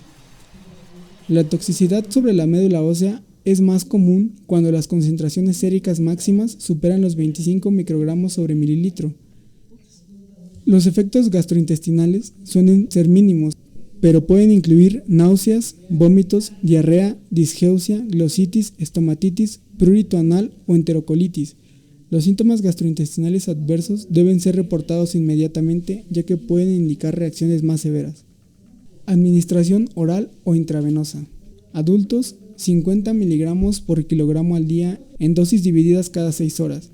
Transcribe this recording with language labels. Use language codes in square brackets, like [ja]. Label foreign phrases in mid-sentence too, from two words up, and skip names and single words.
[es] La toxicidad sobre la médula ósea es más común cuando las concentraciones séricas máximas superan los 25 microgramos sobre mililitro. Los efectos gastrointestinales suelen ser mínimos, pero pueden incluir náuseas, vómitos, diarrea, disgeusia, glositis, estomatitis, prurito anal o enterocolitis. Los síntomas gastrointestinales adversos deben ser reportados inmediatamente, ya que pueden indicar reacciones más severas. Administración oral o intravenosa. Adultos, 50 miligramos por kilogramo al día en dosis divididas cada 6 horas.